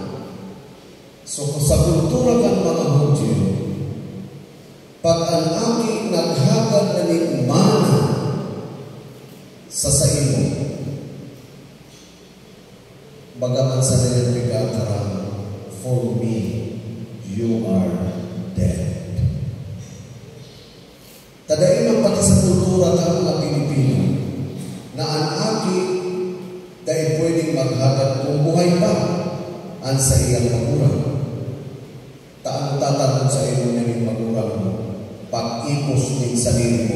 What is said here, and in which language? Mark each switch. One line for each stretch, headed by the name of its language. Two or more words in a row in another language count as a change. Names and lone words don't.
Bikol: So sa kultura kan mga Hudyo, pag ang aking naghagad na ni mana sa imo, bagaman sa nilapigatarang,
English: for me, you are dead.
Bikol: Tadain ang pati sa kultura ng mga Pilipino na ang aki dahil pwedeng maghagad kung buhay pa ang sa iyang magurang. Taang tatanong sa iyo niyang magurang mo, pag-ipos din sa mo.